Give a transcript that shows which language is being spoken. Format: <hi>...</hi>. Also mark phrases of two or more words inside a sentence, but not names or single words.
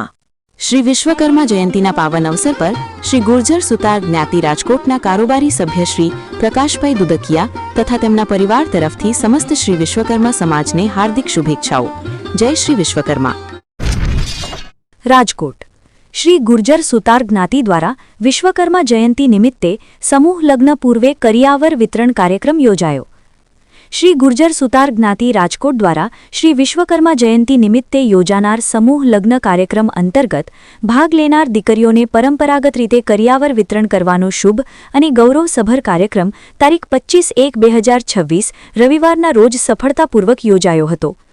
<gu>શ્રી વિશ્વકર્મા જયંતીના પાવન અવસર પર શ્રી ગુર્જર સુતાર જ્ઞાતિ રાજકોટના કારોબારી સભ્ય શ્રી પ્રકાશભાઈ દુદકિયા તથા તેમના પરિવાર તરફથી સમસ્ત શ્રી વિશ્વકર્મા સમાજને હાર્દિક શુભેચ્છાઓ। જય શ્રી વિશ્વકર્મા। રાજકોટ શ્રી ગુર્જર સુતાર જ્ઞાતિ દ્વારા વિશ્વકર્મા જયંતી નિમિત્તે સમૂહ લગ્ન પૂર્વે કરિયાવર વિતરણ કાર્યક્રમ યોજાયો। શ્રી ગુર્જર સુતાર જ્ઞાતિ રાજકોટ દ્વારા શ્રી વિશ્વકર્મા જયંતી નિમિત્તે યોજાનાર સમૂહ લગ્ન કાર્યક્રમ અંતર્ગત ભાગ લેનાર દીકરીઓને પરંપરાગત રીતે કરિયાવર વિતરણ કરવાનો શુભ અને ગૌરવસભર કાર્યક્રમ તારીખ 25/1/2026 રવિવારના રોજ સફળતાપૂર્વક યોજાયો હતો।</gu>